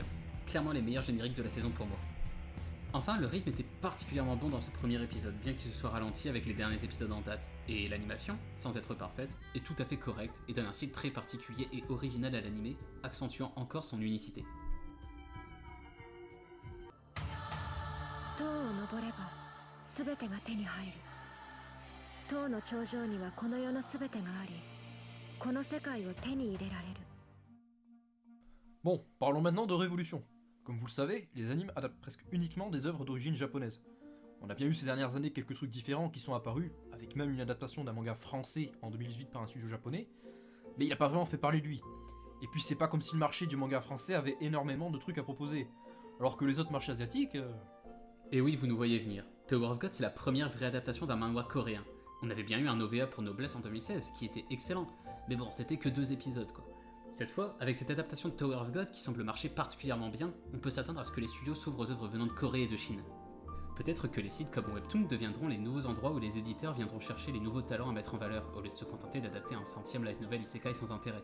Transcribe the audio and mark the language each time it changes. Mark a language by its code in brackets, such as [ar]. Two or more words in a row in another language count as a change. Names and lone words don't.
[fr] Clairement les meilleurs génériques de la saison pour moi. Enfin, le rythme était particulièrement bon dans ce premier épisode, bien qu'il se soit ralenti avec les derniers épisodes en date, et l'animation, sans être parfaite, est tout à fait correcte et donne un style très particulier et original à l'animé, accentuant encore son unicité. [ja] 塔を登れば全てが手に入る。塔の頂上にはこの世の全てがあり、この世界を手に入れられる。 [fr] Bon, parlons maintenant de révolution. Comme vous le savez, les animes adaptent presque uniquement des œuvres d'origine japonaise. On a bien eu ces dernières années quelques trucs différents qui sont apparus, avec même une adaptation d'un manga français en 2018 par un studio japonais, mais il a pas vraiment fait parler de lui. Et puis c'est pas comme si le marché du manga français avait énormément de trucs à proposer, alors que les autres marchés asiatiques... Et oui, vous nous voyez venir. Tower of God, c'est la première vraie adaptation d'un manhwa coréen. On avait bien eu un OVA pour Noblesse en 2016, qui était excellent, mais bon, c'était que 2 épisodes quoi. Cette fois, avec cette adaptation de Tower of God qui semble marcher particulièrement bien, on peut s'attendre à ce que les studios s'ouvrent aux œuvres venant de Corée et de Chine. Peut-être que les sites comme Webtoon deviendront les nouveaux endroits où les éditeurs viendront chercher les nouveaux talents à mettre en valeur, au lieu de se contenter d'adapter un 100e [en] light novel isekai [fr] sans intérêt.